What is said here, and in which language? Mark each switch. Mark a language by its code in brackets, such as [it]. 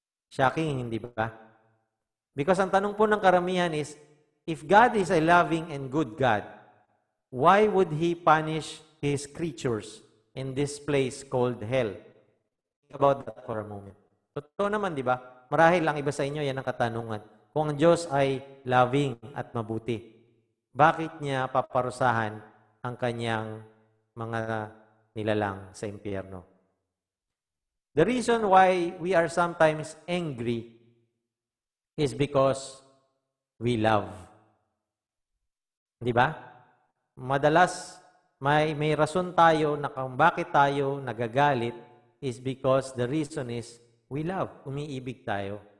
[en] Shocking, [tl] hindi ba? [en] Because [tl] ang tanong po ng karamihan [en] is, if God is a loving and good God, why would He punish His creatures in this place called hell? Think about that for a moment. [tl] Totoo naman, di ba? Marahil lang iba sa inyo, yan ang katanungan. Kung ang Diyos ay loving at mabuti, bakit niya paparusahan ang kanyang mga nilalang sa impyerno? [en] The reason why we are sometimes angry is because we love. [tl] Di ba? Madalas, may rason tayo na kung bakit tayo nagagalit [en] is because the reason is we love. [tl] Umiibig tayo.